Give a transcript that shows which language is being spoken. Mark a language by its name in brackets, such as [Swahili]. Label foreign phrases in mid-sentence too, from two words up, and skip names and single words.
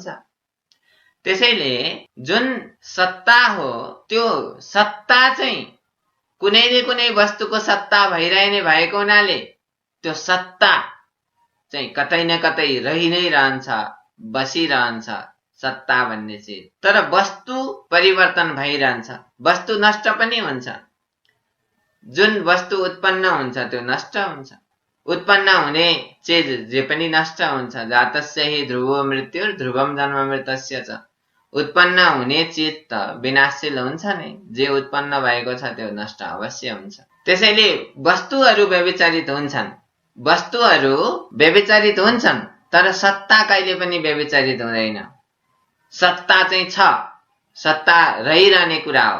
[Nepali] त्यसैले जुन सत्ता हो त्यो सत्ता चाहिँ कुनै न कुनै वस्तुको सत्ता भइरहने भएको हुनाले त्यो सत्ता चाहिँ कतै न कतै रहि नै रहन्छ, बसिरहन्छ सत्ता भन्ने चिज। तर वस्तु परिवर्तन भइरहन्छ, वस्तु नष्ट पनि हुन्छ। जुन वस्तु उत्पन्न हुन्छ त्यो नष्ट हुन्छ, उत्पन्न हुने चिज जे पनि नष्ट हुन्छ। [Sanskrit] जातस्य हि ध्रुवो मृत्युर् ध्रुवम जन्म मृतस्य च। [Nepali] उत्पन्न हुने चिज त विनाशशील हुन्छ नै, जे उत्पन्न भएको छ त्यो नष्ट अवश्य हुन्छ। त्यसैले वस्तुहरू व्यभिचरित हुन्छन्, वस्तुहरू व्यभिचरित हुन्छन्, तर सत्ता कहिले पनि व्यभिचरित हुँदैन। सत्ता चाहिँ छ, सत्ता रहिरहने कुरा हो।